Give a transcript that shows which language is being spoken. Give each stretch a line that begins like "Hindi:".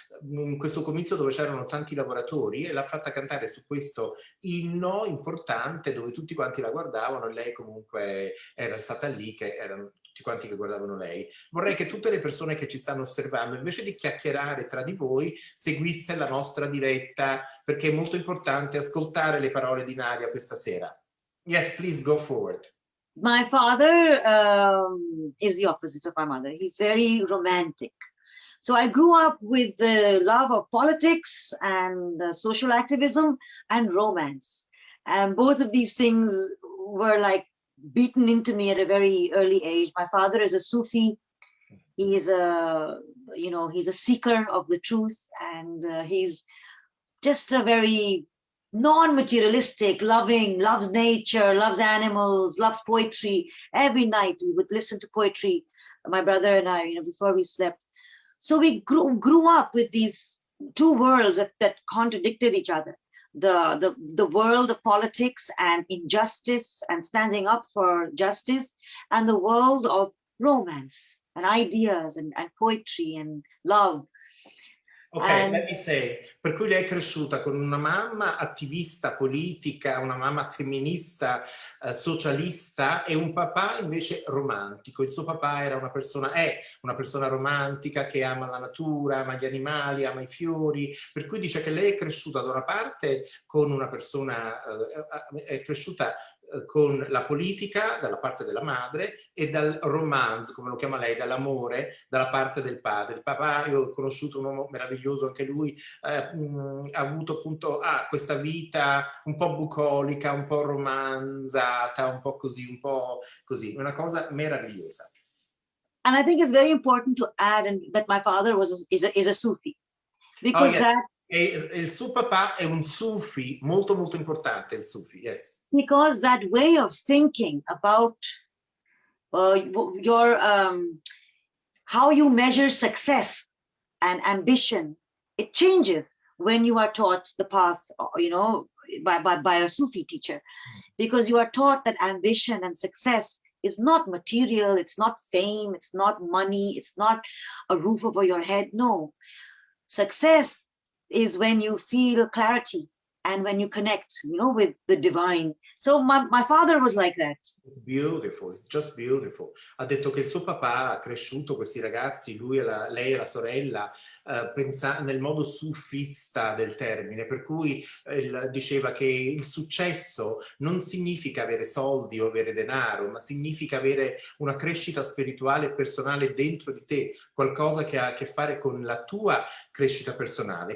Italian: in questo comizio dove c'erano tanti lavoratori, e l'ha fatta cantare su questo inno importante dove tutti quanti la guardavano, e lei comunque era stata lì, che erano tutti quanti che guardavano lei. Vorrei che tutte le persone che ci stanno osservando, invece di chiacchierare tra di voi, seguiste la nostra diretta, perché è molto importante ascoltare le parole di Nadia questa sera.
English: Yes, please go forward. My father is the opposite of my mother. He's very romantic. So I grew up with the love of politics and social activism and romance. And both of these things were like beaten into me at a very early age. My father is a Sufi. He's he's a seeker of the truth, and he's just a very non-materialistic, loving, loves nature, loves animals, loves poetry. Every night we would listen to poetry, my brother and I, before we slept. So we grew up with these two worlds that contradicted each other. The world of politics and injustice and standing up for justice, and the world of romance and ideas and poetry and love. Ok, let me say,
Italian: per cui lei è cresciuta con una mamma attivista politica, una mamma femminista, socialista, e un papà invece romantico. Il suo papà è una persona romantica che ama la natura, ama gli animali, ama i fiori, per cui dice che lei è cresciuta da una parte con una persona, è cresciuta con la politica dalla parte della madre e dal romance, come lo chiama lei, dall'amore dalla parte del padre. Il papà, io ho conosciuto un uomo meraviglioso, anche lui ha avuto appunto questa vita un po' bucolica, un po' romanzata, un po' così, una cosa meravigliosa.
English: And I think it's very important to add that my father is a Sufi, because
Italian: E il suo papà è un Sufi, molto molto importante il Sufi, yes.
English: Because that way of thinking about your how you measure success and ambition, it changes when you are taught the path, you know, by a Sufi teacher, because you are taught that ambition and success is not material, it's not fame, it's not money, it's not a roof over your head. No, success is when you feel clarity and when you connect, you know, with the divine. So my father was like that. Beautiful, it's just beautiful.
Italian: Ha detto che il suo papà ha cresciuto questi ragazzi, lui e lei e la sorella, nel modo sufista del termine, per cui diceva che il successo non significa avere soldi o avere denaro, ma significa avere una crescita spirituale e personale dentro di te, qualcosa che ha a che fare con la tua crescita personale.